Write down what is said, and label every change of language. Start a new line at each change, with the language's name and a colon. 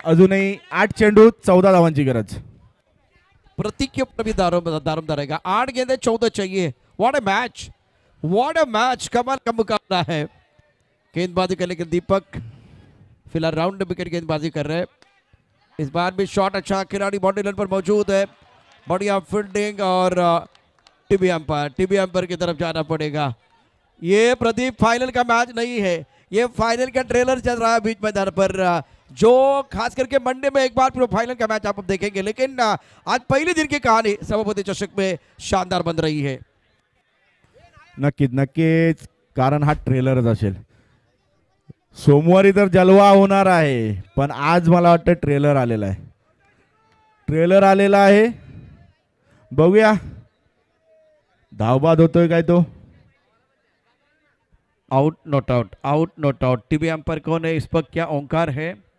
Marathi: अजूनही 8 चेंडू 14 धावांची गरज.
Hindi: प्रतीक के ऊपर भी दारोमदार रहेगा. 8 गेंदे 14 चाहिए.
English: What a match, what a match.
Hindi: कमाल का मुकाबला है. गेंदबाजी करने के दीपक फिलहाल राउंड विकेट गेंदबाजी कर रहे हैं. इस बार भी शॉट अच्छा, खिलाड़ी बाउंड्री लाइन पर मौजूद है, बढ़िया फील्डिंग और टीवी अंपायर की तरफ जाना पड़ेगा। ये प्रदीप फाइनल का मैच नहीं है, ये फाइनल का ट्रेलर चल रहा है बीच मैदान पर, जो खास करके मंडे में एक बार फिर फाइनल का मैच आप देखेंगे। लेकिन आज पहले दिन की कहानी सभापती चषक में शानदार बन रही है।
Marathi: नक्कीच कारण हा ट्रेलरच असेल। सोमवारी तर जलवा होणार आहे, पण आज मला वाटतं ट्रेलर आलेला आहे। बघूया धावबाद होतोय काय तो।
English: Out not out.
Hindi: TV umpire कौन है इस पर, क्या ओंकार है